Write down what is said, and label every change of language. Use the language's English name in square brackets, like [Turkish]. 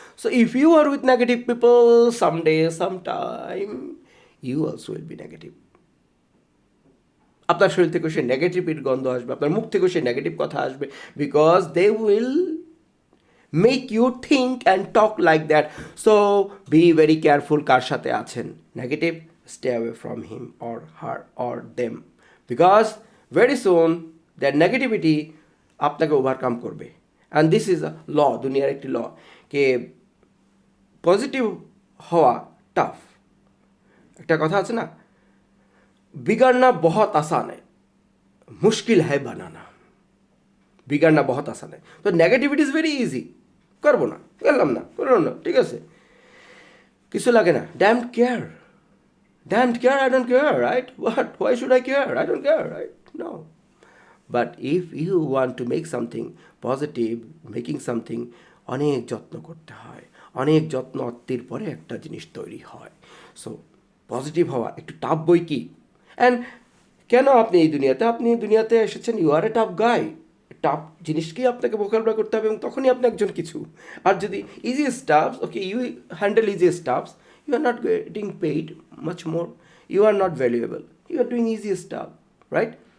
[English] So if you are with negative people, someday sometime you also will be negative. [Bangla] আপনার শরীর থেকেও সে নেগেটিভিটির গন্ধ আসবে, আপনার মুখ থেকেও সে নেগেটিভ কথা আসবে, [English] Because they will make you think and talk like that. So be very careful [Bangla] কার সাথে আছেন negative, [English] stay away from him or her or them, because very soon their negativity [Bangla] আপনাকে ওভারকাম করবে। [English] and this is a law, [Bangla] দুনিয়ার একটি ল, কে positive হওয়া tough. একটা কথা আছে না, [Hindi] बिगड़ना बहुत आसान है, मुश्किल है बनाना। बिगड़ना बहुत आसान है, तो नेगेटिविटी [English] Is very easy. [Bangla] করবো না, করলাম না, করলাম না, ঠিক আছে, কিছু লাগে না, [English] Damned care, damned care, I don't care, right? What? Why should I care? I don't care, right? No. But if you want to make something positive, making something, [Bangla] অনেক যত্ন করতে হয়, অনেক যত্ন অত্তির পরে একটা জিনিস তৈরি হয়। সো পজিটিভ হওয়া একটু টাফ বই কি। অ্যান্ড কেন আপনি এই দুনিয়াতে এসেছেন, [English] You are a tough guy. [Bangla] Tough জিনিসকেই আপনাকে মোকাবিলা করতে হবে এবং তখনই আপনি একজন কিছু। [English] আর যদি easy stuffs, okay you handle easy stuffs, you are not getting paid much more, you are not valuable, you are doing easy stuff, right?